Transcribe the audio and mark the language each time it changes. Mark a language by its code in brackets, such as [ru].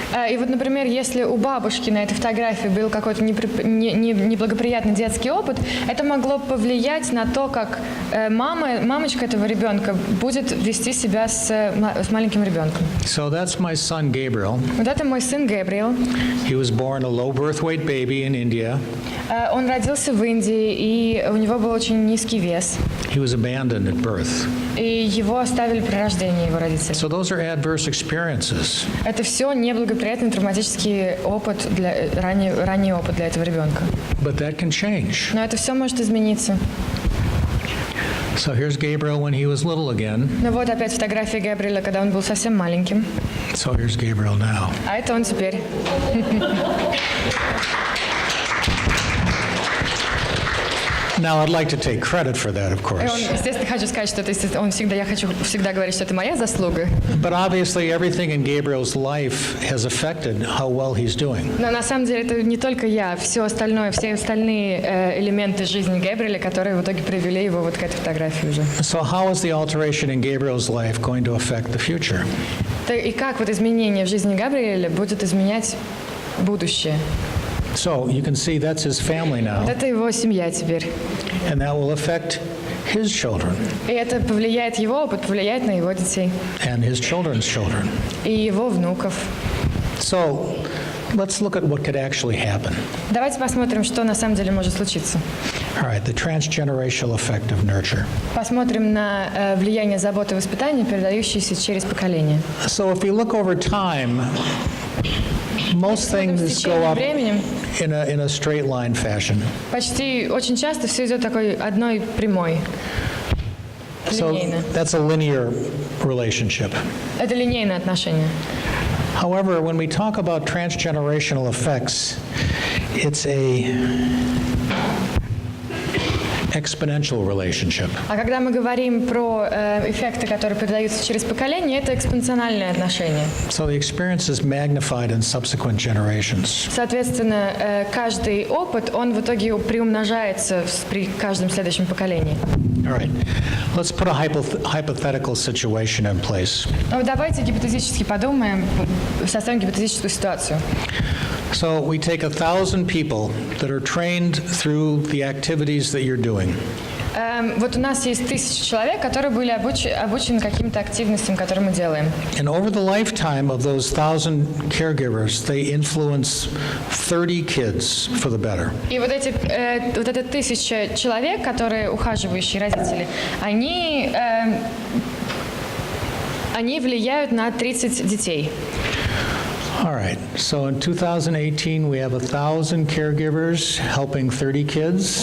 [ru] И вот, например, если у бабушки на этой фотографии был какой-то неблагоприятный детский опыт, это могло повлиять на то, как мамочка этого ребенка будет вести себя с маленьким ребенком. [en] So that's my son Gabriel. [ru] Вот это мой сын Габриэл. [en] He was born a low birth weight baby in India. [ru] Он родился в Индии, и у него был очень низкий вес. [en] He was abandoned at birth. [ru] И его оставили при рождении, его родители. [en] So those are adverse experiences. [ru] Это все неблагоприятный травматический опыт, ранний опыт для этого ребенка. [en] But that can change. [ru] Но это все может измениться. [en] So here's Gabriel when he was little again. [ru] Ну вот опять фотография Габриэля, когда он был совсем маленьким. [en] So here's Gabriel now. [ru] А это он теперь. [en] Now I'd like to take credit for that, of course. [ru] Естественно, хочу сказать, что я хочу всегда говорить, что это моя заслуга. [en] But obviously everything in Gabriel's life has affected how well he's doing. [ru] Но на самом деле это не только я, все остальные элементы жизни Габриэля, которые в итоге привели его вот к этой фотографии уже. [en] So how is the alteration in Gabriel's life going to affect the future? [ru] И как вот изменение в жизни Габриэля будет изменять будущее? [en] So you can see that's his family now. [ru] Вот это его семья теперь. [en] And that will affect his children. [ru] И это повлияет его опыт, повлияет на его детей. [en] And his children's children. [ru] И его внуков. [en] So let's look at what could actually happen. [ru] Давайте посмотрим, что на самом деле может случиться. [en] All right, the transgenerational effect of nurture. [ru] Посмотрим на влияние заботы и воспитания, передающиеся через поколение. [en] So if you look over time, most things go up in a straight line fashion. [ru] Почти очень часто все идет такой одной прямой. [en] So that's a linear relationship. [ru] Это линейное отношение. [en] However, when we talk about transgenerational effects, it's exponential relationship. [ru] А когда мы говорим про эффекты, которые передаются через поколение, это экспоненциальные отношения. [en] So the experience is magnified in subsequent generations. [ru] Соответственно, каждый опыт, он в итоге приумножается при каждом следующем поколении. [en] All right. Let's put a hypothetical situation in place. [ru] Ну, давайте гипотетически подумаем, составим гипотетическую ситуацию. [en] So we take 1,000 people that are trained through the activities that you're doing. [ru] Вот у нас есть 1000 человек, которые были обучены каким-то активностям, которые мы делаем. [en] And over the lifetime of those 1,000 caregivers, they influence 30 kids for the better. [ru] И вот эти 1000 человек, которые ухаживающие родители, они влияют на 30 детей. [en] All right. So in 2018, we have 1,000 caregivers helping 30 kids.